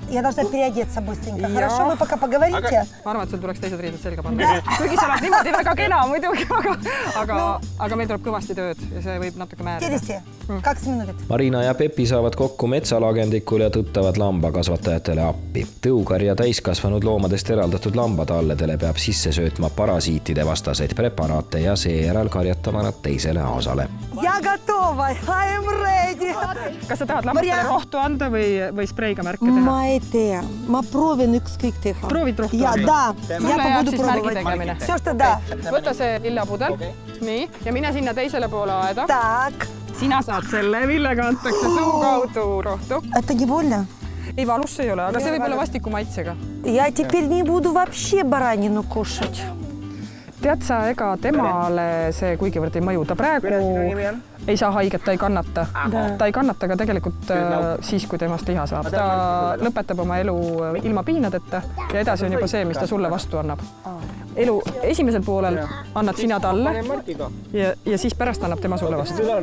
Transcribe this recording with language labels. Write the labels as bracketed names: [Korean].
[Russian] Я должна переодеться быстренько. Хорошо, вы пока поговорите. [Estonian] Ma arvan, et sul tuleks teised riided selga panna. Kuigi sa oled niimoodi väga kena muidugi, aga meil tuleb kõvasti tööd ja see võib natuke määrida. Keresti, 2 minutit. Marina ja Pepi saavad kokku metsalagendikul ja tõttavad lambakasvatajatele appi. Tõukarja täiskasvanud loomadest eraldatud lambatalledele peab sisse söötma parasiitide vastaseid preparaate ja seejärel karjatama nad teisele osale. [Russian] Я готова, [English] I am ready. [Estonian] Kas sa tahad lammastele rohtu anda või spreiga märke teha? Ma ei tea, ma proovin ükskõik teha. Proovid rohtu? [Russian] Да, [Estonian] Sulle jääb siis märgi tegemine. [Russian] Все, что да. [Estonian] Võta see lillapudel, nii, ja mine sinna teisele poole aeda. [Russian] Так. [Estonian] Sina saad selle, millega antakse suu kaudu rohtu. [Russian] Это не больно? [Estonian] Ei, valus see ei ole, aga see võib olla vastiku maitsega. [Russian] Я теперь не буду вообще баранину кушать. [Estonian] Tead sa, ega temale see kuigivõrd ei mõju. Ta praegu ei saa haiget, ta ei kannata. Ta ei kannata ka tegelikult siis, kui temast liha saab. Ta lõpetab oma elu ilma piinadeta ja edasi on juba see, mis ta sulle vastu annab. Elu esimesel poolel annad sina talle ja siis pärast annab tema sulle vastu.